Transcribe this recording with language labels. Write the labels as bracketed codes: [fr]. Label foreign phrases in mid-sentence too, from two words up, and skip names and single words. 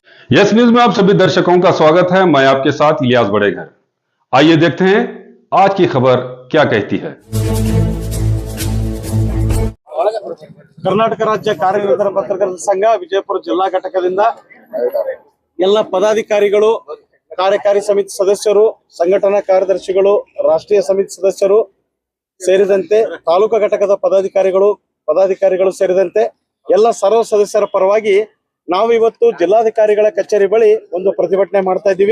[hi] यस न्यूज में आप सभी दर्शकों का स्वागत है। मैं आपके साथ इलियास बड़ेघर। आइए देखते हैं आज की खबर क्या कहती है। [kn] ಕರ್ನಾಟಕ ರಾಜ್ಯ ಕಾರ್ಯನಿರತ ಪತ್ರಕರ್ತರ ಸಂಘ ವಿಜಯಪುರ ಜಿಲ್ಲಾ ಘಟಕದಿಂದ ಎಲ್ಲ ಪದಾಧಿಕಾರಿಗಳು, ಕಾರ್ಯಕಾರಿ ಸಮಿತಿ ಸದಸ್ಯರು, ಸಂಘಟನಾ ಕಾರ್ಯದರ್ಶಿಗಳು, ರಾಷ್ಟ್ರೀಯ ಸಮಿತಿ ಸದಸ್ಯರು ಸೇರಿದಂತೆ ತಾಲೂಕಾ ಘಟಕದ ಪದಾಧಿಕಾರಿಗಳು ಸೇರಿದಂತೆ ಎಲ್ಲ ಸರ್ವ ಸದಸ್ಯರ ಪರವಾಗಿ ನಾವು ಇವತ್ತು ಜಿಲ್ಲಾಧಿಕಾರಿಗಳ ಕಚೇರಿ ಬಳಿ ಒಂದು ಪ್ರತಿಭಟನೆ ಮಾಡ್ತಾ ಇದ್ದೀವಿ.